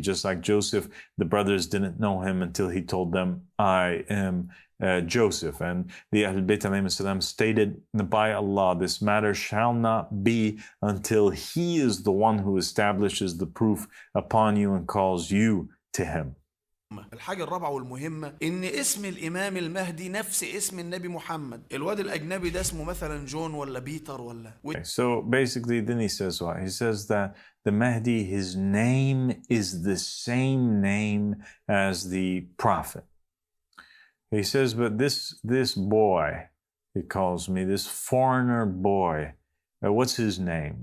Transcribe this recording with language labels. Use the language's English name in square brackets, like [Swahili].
[English] Just like Joseph, the brothers didn't know him until he told them, I am Joseph. And the Ahlul Bayt [Arabic] alayhim salam [English] stated, by Allah, this matter shall not be until he is the one who establishes the proof upon you and calls you to him. [Arabic] الحاجة الرابعة والمهمة إن اسم الإمام المهدي نفس اسم النبي محمد. الواد الأجنبي ده اسمه مثلا جون ولا بيتر ولا. [English] So basically then he says what? He says that the Mahdi, his name is the same name as the Prophet. He says, but this boy, he calls me, this foreigner boy, what's his name?